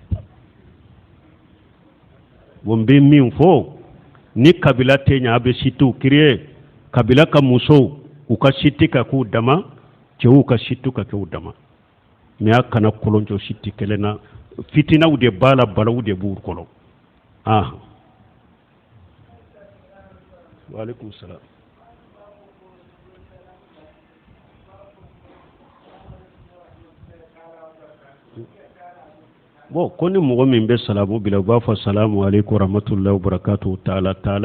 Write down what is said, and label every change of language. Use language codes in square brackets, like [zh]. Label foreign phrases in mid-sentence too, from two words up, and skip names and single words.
[bm] bon n bɛ min fɔ ni kabila tɛ ɲɛ a bɛ sitiw créer kabila ka musow u ka siti ka k'u dama cɛw ka siti ka k'u dama mais a kana kolonjɔ siti kelen na fitinaw de b'a la balaw de b'u kɔnɔ [ar] وعليكم السلام. [bm] Bon ko ni mɔgɔ min bɛ salamu bila u b'a fɔ [ar] السلام عليكم ورحمة الله وبركاته تعالى